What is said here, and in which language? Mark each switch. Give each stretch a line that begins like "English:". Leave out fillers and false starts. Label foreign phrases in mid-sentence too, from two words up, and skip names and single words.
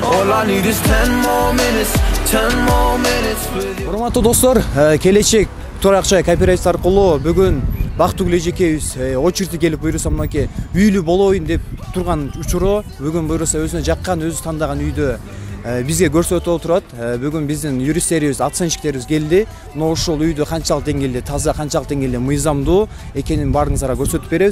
English: I need is 10 more minutes, 10 more minutes with you.
Kyrgyz: Урматтуу достор, келечек туракчай кооператив аркылуу бүгүн Бактыгүл эжекебиз очереди келип буйруса мынакей үйлүү болоюн деп турган учуру бүгүн буйруса өзүнө жаккан, өзү тандаган үйдө бизге көрсөтүп отурат. Бүгүн биздин юристтерибиз, оценщиктерибиз келди. Мына ушул үйдө канчалык деңгээлде таза, канчалык деңгээлде мыйзамдуу экенин баарыңыздарга көрсөтүп беребиз.